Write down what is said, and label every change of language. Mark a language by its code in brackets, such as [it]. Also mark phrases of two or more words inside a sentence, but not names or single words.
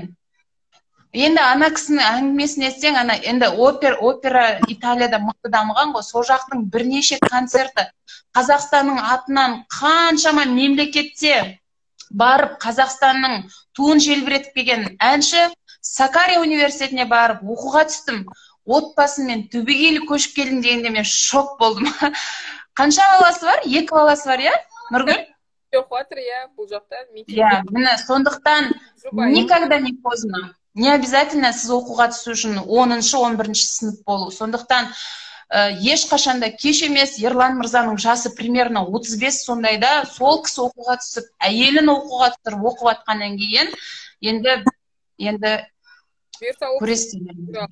[kk] Енді ана кісінің әңгімесін естең, енді опера Италияда мықты дамыған ғой, сол жақтың бірнеше концерті Қазақстанның атынан қаншама мемлекетте барып Қазақстанның туын желбіретіп келген әнші Сакария университетіне барып оқуға түстім. Отбасымен түбегейлі көшіп келдім дегенде мен шок болдым. Қанша баласы бар? 2 баласы бар, иә? Нұргүл? Жоқ, жатыр, иә, бұл жақта. Иә, міне, сондықтан [ru] никогда не поздно. Не обязательно [kk] сіз оқуға түсу үшін 10-11 сынып болу. Сондықтан ешқашанда кеш емес. Ерлан мырзаның жасы примерно 35 сондайда, сол кісі оқуға түсіп, әйелін оқуға түсіріп оқып жатқаннан кейін енді көресіздер.